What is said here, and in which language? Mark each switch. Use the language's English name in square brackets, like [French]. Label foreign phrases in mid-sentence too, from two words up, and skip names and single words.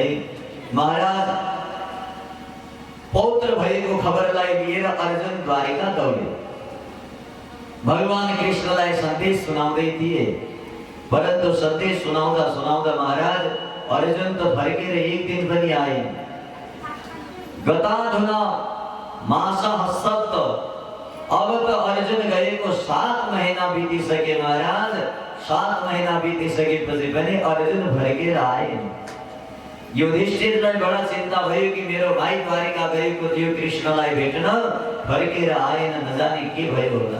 [Nepali] महाराज पौत्र भएको खबरलाई लिएर अर्जुन द्वारिका दौडे। भगवान कृष्णलाई सन्देश सुनाउँदै थिए, परन्तु सन्देश सुनाउँदा सुनाउँदा महाराज अर्जुन त फर्केर एक दिन पनि आए। [Sanskrit] गताधुना मासः सप्त, [Nepali] अब त अर्जुन गएको 7 महिना बितिसके महाराज। 7 महिना बितिसकेपछि पनि अर्जुन फर्केर आए। युधिष्ठिरलाई बडा चिन्ता भयो कि मेरो भाइ द्वारिका गएको थियो कृष्णलाई भेट्न, फर्केर आएन, नजाने के भयो होला।